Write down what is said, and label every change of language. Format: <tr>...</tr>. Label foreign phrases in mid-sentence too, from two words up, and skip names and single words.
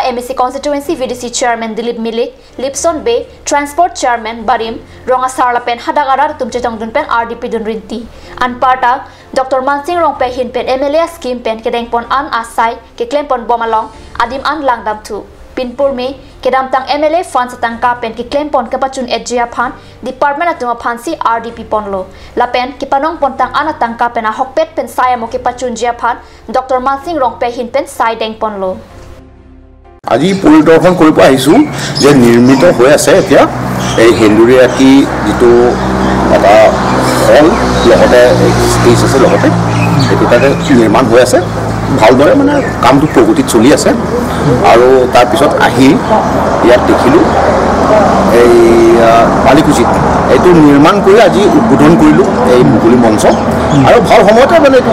<mjw>MSC constituency</mjw> <en>VDC chairman</en> <mjw>Dilip Milik Lipson Bay</mjw> <en>transport chairman</en> <mjw>Barim Ronga Sarla pen hadagarar tumchitong dun pen RDP dun rinti Anparta Dr Mansing Rongpe hin pen</mjw> <en>MLA scheme</en> <mjw>pen kedeng pon an asai ke claim pon bomalong adim an langdam tu Pinpur me kedam tang</mjw> <en>MLA fund</en> <mjw>satang ka pen ki claim pon kapachun edjia phan department atuma phansi RDP ponlo lapen ki panong pon tang anatang ka pen a hokpet pen saya mo ki pachun jia phan Dr Mansing Rongpe hin pen sai deng ponlo</mjw> <as>আজি পৰিদৰ্শন কৰিব আহিছো যে নিৰ্মিত হৈ আছে এতিয়া এই হেন্দুৰিয়াটি যেটো এটা হল লগতে স্পেচ আছে লগতে এটো তাতে নিৰ্মাণ হৈ আছে ভালদৰে মানে কামটো প্ৰগতি চলি আছে আৰু তাৰ পিছত আহি ইয়াত দেখিলো এই বালিকুচিত এইটো নিৰ্মাণ কৰি আজি উদ্বোধন কৰিলো এই মুকলি মঞ্চ আৰু ভাল সময়তে মানে এইটো</as>